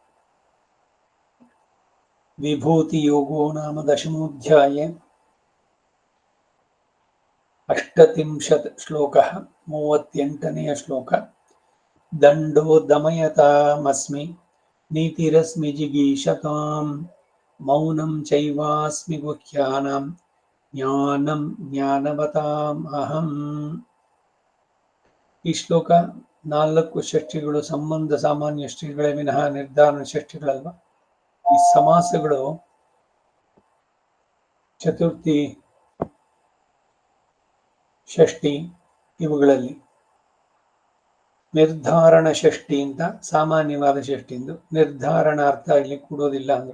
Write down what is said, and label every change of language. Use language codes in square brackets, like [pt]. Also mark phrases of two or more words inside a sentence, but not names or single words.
[sa] विभूतियोगो नाम 10मोऽध्याये 38 श्लोकः [kn] 38ನೇ ಶ್ಲೋಕ [sa] दण्डो दमयतामस्मि नीतिरस्मि जिगीषतां मौनं चैवास्मि गुह्यानां ज्ञानं ज्ञानवताम् अहम्। [kn] ಈ ಶ್ಲೋಕ 4 ಷಷ್ಠಿಗಳು ಸಂಬಂಧ ಸಾಮಾನ್ಯ ಷಷ್ಠಿಗಳೇ ವಿನಃ ನಿರ್ಧಾರ ಷಷ್ಠಿಗಳಲ್ವ. ಈ ಸಮಾಸಗಳು ಚತುರ್ಥಿ ಷಷ್ಠಿ ಇವುಗಳಲ್ಲಿ ನಿರ್ಧಾರಣ ಷಷ್ಠಿ ಅಂತ ಸಾಮಾನ್ಯವಾದ ಷಷ್ಠಿ ಎಂದು ನಿರ್ಧಾರಣಾರ್ಥ ಇಲ್ಲಿ ಕೂಡೋದಿಲ್ಲ ಅಂದ್ರು.